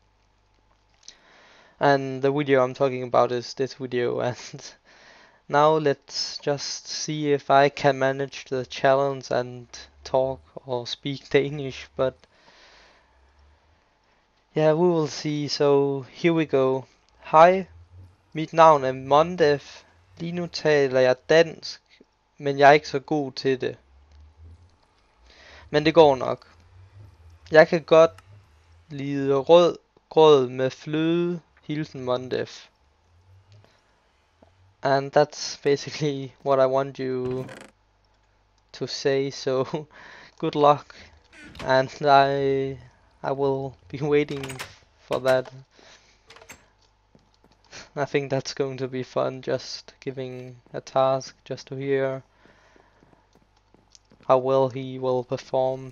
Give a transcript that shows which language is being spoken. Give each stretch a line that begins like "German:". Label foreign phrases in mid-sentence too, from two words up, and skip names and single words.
English: And the video I'm talking about is this video, and now let's just see if I can manage the challenge and talk or speak Danish, but yeah, we will see. So here we go.
Danish: Hej, mit navn er Mondef. Lige nu taler jeg dansk, men jeg er ikke så god til det. Men det går nok. Jeg kan godt lide rød grød med fløde. Hilsen Mondef.
English: And that's basically what I want you to say, so good luck. and I will be waiting for that. I think that's going to be fun, just giving a task just to hear how well he will perform.